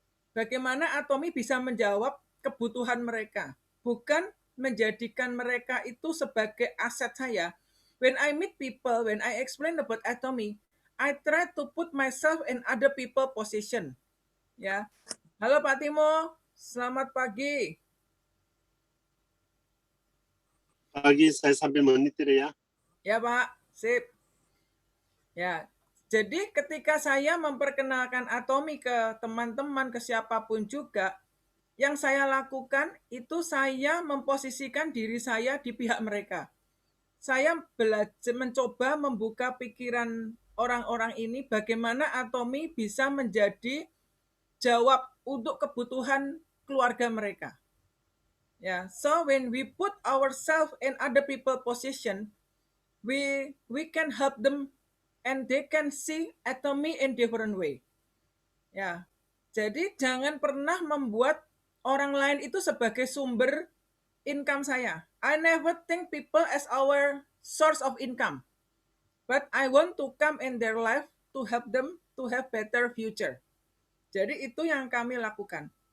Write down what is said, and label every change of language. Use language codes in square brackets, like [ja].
[id] Bagaimana Atomi bisa menjawab kebutuhan mereka, bukan menjadikan mereka itu sebagai aset saya. [en] When I meet people, when I explain about Atomi, I try to put myself in other people position. [id] Ya, halo Pak Timo, selamat pagi. Pagi, saya sambil monitor ya. Ya Pak, sip. Ya, jadi ketika saya memperkenalkan Atomi ke teman-teman, ke siapapun juga, yang saya lakukan itu saya memposisikan diri saya di pihak mereka. Saya belajar mencoba membuka pikiran orang-orang ini bagaimana Atomi bisa menjadi jawab untuk kebutuhan keluarga mereka. [en] Ya, so when we put ourselves in other people position, we can help them and they can see Atomi in different way. [id] Ya, jadi jangan pernah membuat orang lain itu sebagai sumber income saya. [en] I never think people as our source of income, but I want to come in their life to help them to have better future. [id] Jadi itu yang kami lakukan.